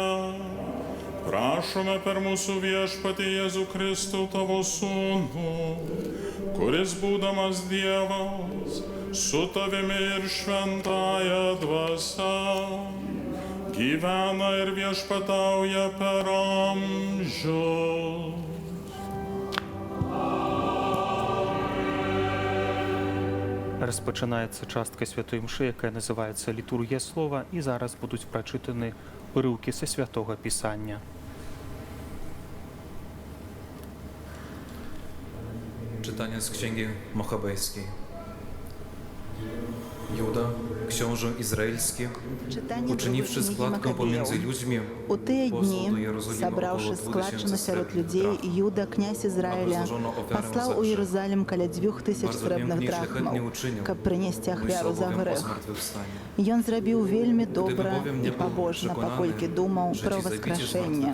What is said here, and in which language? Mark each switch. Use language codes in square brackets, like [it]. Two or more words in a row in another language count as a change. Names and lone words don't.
[lt] Prašome per mūsų viešpatį Jėzų Kristų tavo sūnų, kuris būdamas Dievas, su tavimi ir šventąja dvasia, gyvena ir viešpatauja per amžius. [be] Распачынаецца частка святой імшы, якая называецца літургія слова, і зараз будуць прачытаны урыўкі са святога пісання. [pl] Czytanie z Księgi Machabejskiej. Juda, książę izraelski, uczyniwszy składkę pomiędzy ludźmi, [be] у тыя дні, сабраўшы складчыну сярод людзей, Юда, князь Ізраіля, паслаў у Єрусалім каля 2000 срэбных драхмаў, каб прынесці ахвяру за грэх. Ён зрабіў вельмі добра і пабожна, паколькі думаў пра ўваскрашэнне.